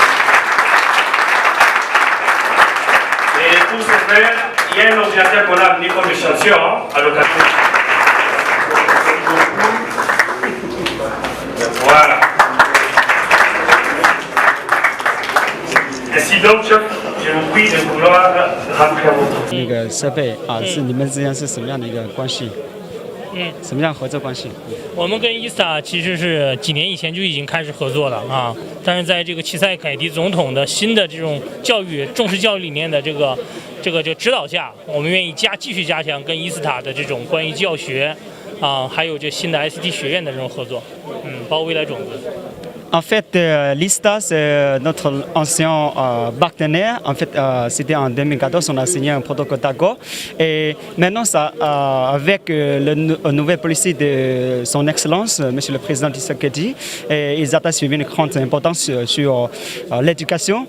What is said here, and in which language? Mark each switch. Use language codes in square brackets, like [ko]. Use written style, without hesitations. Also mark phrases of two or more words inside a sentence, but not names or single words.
[fr] Et pour ce faire, il y a un ordinateur qu'on a amené comme échantillon à l'occasion. Voilà. Ainsi donc, je vous prie de vouloir remplir votre. [zh] 那个设备啊，是你们之间是什么样的一个关系？什么样合作关系？我们跟ISTA其实是几年以前就已经开始合作了啊，但是在这个齐塞凯迪总统的新的这种教育重视教育理念的这个指导下，我们愿意继续加强跟ISTA的这种关于教学啊，还有这新的 ICT 学院的这种合作，包括未来种子。 [fr] En fait, l'ISTA, c'est notre ancien partenaire. En fait, c'était en 2014, on a signé un protocole d'accord. Et maintenant, ça, avec la nouvelle policy de son Excellence, Monsieur le Président Tshisekedi, ils attachent une grande importance sur l'éducation.